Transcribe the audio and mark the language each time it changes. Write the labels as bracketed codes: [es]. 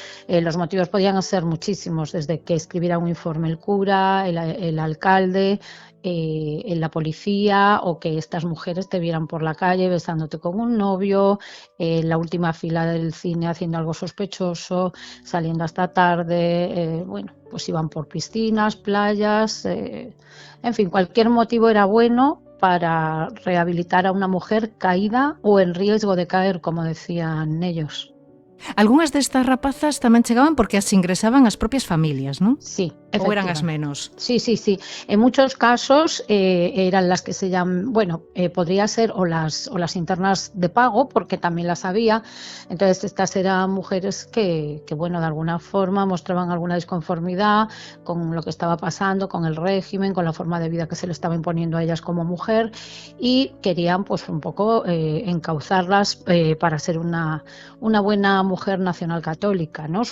[es] Los motivos podían ser muchísimos, desde que escribiera un informe el cura, el alcalde, en la policía, o que estas mujeres te vieran por la calle besándote con un novio, en la última fila del cine haciendo algo sospechoso, saliendo hasta tarde, bueno, pues iban por piscinas, playas, en fin, cualquier motivo era bueno para rehabilitar a una mujer caída o en riesgo de caer, como decían ellos. [gl] Algúnas destas rapazas tamén chegaban porque as ingresaban as propias familias, non? [es] Sí, [gl] ou eran as menos. [es] Sí. En muchos casos eran las que se llaman, bueno, podría ser o las internas de pago, porque también las había. Entonces estas eran mujeres que bueno, de alguna forma mostraban alguna disconformidad con lo que estaba pasando, con el régimen, con la forma de vida que se le estaba imponiendo a ellas como mujer, y querían pues un poco encauzarlas para ser una buena mujer nacional católica, ¿no?